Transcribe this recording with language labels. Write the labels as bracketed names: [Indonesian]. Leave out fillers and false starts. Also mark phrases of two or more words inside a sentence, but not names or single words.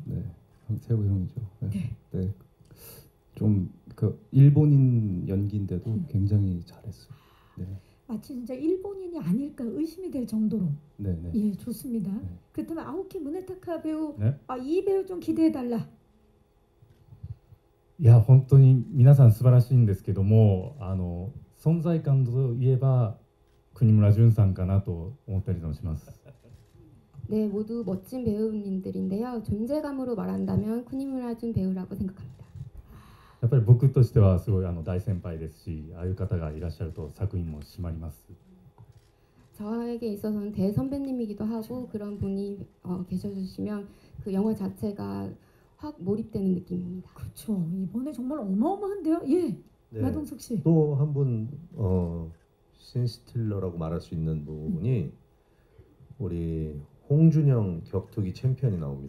[Korean] 세호 형이죠. 네. 좀 그 일본인 연기인데도 굉장히 잘했어요. 네. 마치 진짜 일본인이 아닐까 의심이 될 정도로. 네. 예, 좋습니다. 네. 그렇다면 아오키 무네타카 배우. 네. 이 배우 좀 기대해달라. [Japanese] いや本当に皆さん素晴らしいんですけども存在感といえば国村淳さんかなと思ったりもします。 [Korean] 네, 모두 멋진 배우님들인데요. 존재감으로 말한다면 쿠니무라 준 배우라고 생각합니다. [Japanese] やっぱり僕としてはすごい大先輩ですし、ああいう方がいらっしゃると作品も締まります。 [Korean] 저에게 있어서는 대선배님이기도 하고 그런 분이 계셔주시면 그 영화 자체가 확 몰입되는 느낌입니다. 그렇죠. 이번에 정말 어마어마한데요. 예. 마동석 씨. 또 한 분 씬스틸러라고 말할 수 있는 분이 우리 홍준영 격투기 챔피언이 나옵니다.